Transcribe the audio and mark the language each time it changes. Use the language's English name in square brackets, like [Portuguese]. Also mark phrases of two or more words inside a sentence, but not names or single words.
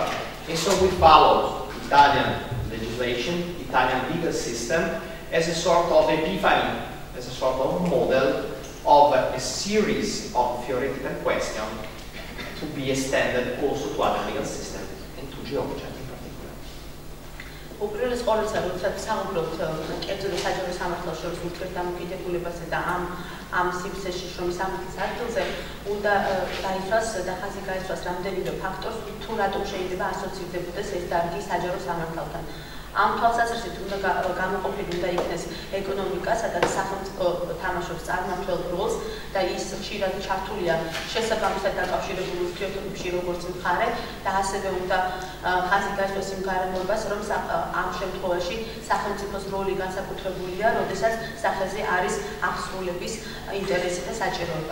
[English] And so we follow Italian legislation, Italian legal system, as a sort of epiphany, as a sort of model of a series of theoretical questions to be extended also to other legal systems and to Georgia in particular. [Georgian] უპირველეს ყოვლისა, როდესაც საუბრობთ კერძო და საჯარო სამართალს შორის ურთიერთდამოკიდებულებაზე და ამ სივრცეში შრომის სამართლის ადგილზე უნდა დაიცვას და ხაზი გაიცვას რამდენიმე ფაქტორს, თუ რატომ შეიძლება ასოცირდებოდეს ეს დარგი საჯარო სამართალთან. ამ თვალსაზრისით უნდა გამოყოფილი უნდა იქნეს ეკონომიკა, სადაც სახელმწიფო თამაშობს წარმმართველ როლს და ის ხშირად ჩართულია შესაბამისად დაკავშირებული ურთიერთობებში როგორც მხარე და ასევე უნდა ხაზი გაიცვას იმ გარემოებას, რომ ამ შემთხვევაში სახელმწიფოს როლი განსაკუთრებულია, როდესაც სახეზე არის აღსრულების ინტერესი და საჭიროება.